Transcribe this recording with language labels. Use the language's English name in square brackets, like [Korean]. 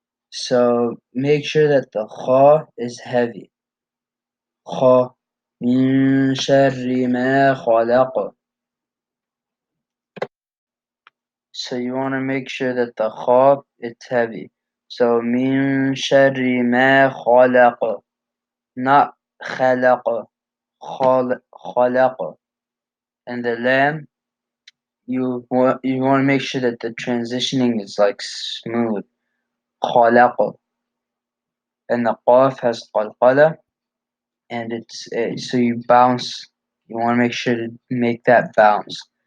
[English] So make sure that the kha is heavy. [Arabic] Kha. من شر ما خلق. [English] So you want to make sure that the kha it's heavy. So [Arabic] من شر ما خلق, [English] not [Arabic] خلق. خلق. [English] And the lam, you want to make sure that the transitioning is like smooth. خلق. And the qaf has qalqala, and so you bounce. You want to make sure to make that bounce.